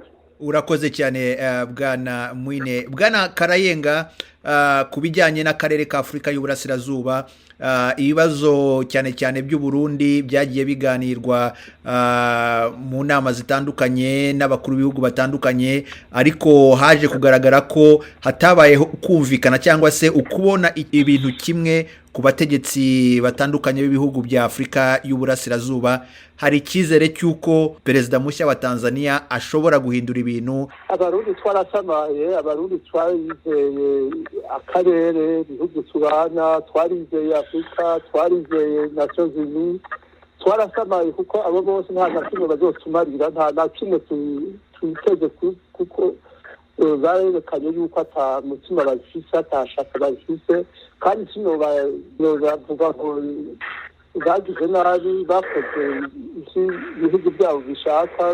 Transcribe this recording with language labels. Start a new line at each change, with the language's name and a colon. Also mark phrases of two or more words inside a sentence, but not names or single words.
Kinyarwanda: Urakoze cyane bwana Mwine. Bwana Karayenga, ku bijyanye n'akarere ka Afurika y'Uburasirazuba, ibibazo cyane cyane by'u Burundi byagiye biganirwa mu nama zitandukanye n'abakuru b'ibihugu batandukanye, ariko haje kugaragara ko hatabayeho kumvikana cyangwa se ukubona ibintu kimwe ku bategetsi batandukanye b'ibihugu bya Afurika y'Uburasirazuba. Hari icyizere cy'uko perezida mushya wa Tanzania ashobora guhindura ibintu?
Rundi: Abarundi twarasamaye, abarundi twarizeye akarere, ibihugu tubana, twarizeye Afurika, twarizeye Nations Unies, twarasamaye kuko abo bose nta na kimwe bazotumarira, nta na kimwe twiteze, kuko barerekanye yuko ata mutima bafise, atashaka bafise, kandi kino bavuga ngo bagize nabi, bakoze ibihugu byabo bishaka.